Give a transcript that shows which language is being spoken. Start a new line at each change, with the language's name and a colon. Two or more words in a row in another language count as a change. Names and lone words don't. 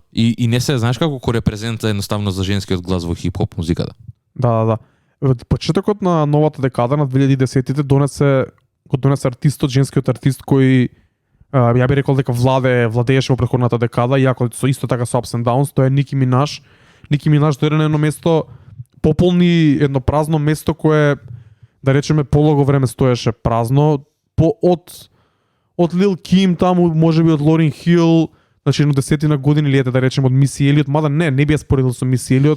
Macedonian: И не се, знаеш како репрезента едноставно за женскиот глас во хип-хоп музиката. Да. Почетокот на новата декада на 2010-тите донесе артистот, женскиот артист кој ја би рекол дека владееше во претходната декада, иако со исто така со
English: ups and downs,
Macedonian: тоа е Ники Минаж. Ники Минаж дојде на едно место, пополни едно празно место кое, да речеме, полого време стоеше празно, од Лил Ким таму, можеби од Лорен Хил, значи едно 10 години или да речеме од Миси Елиот, мада не би ја споредил со Миси Елиот.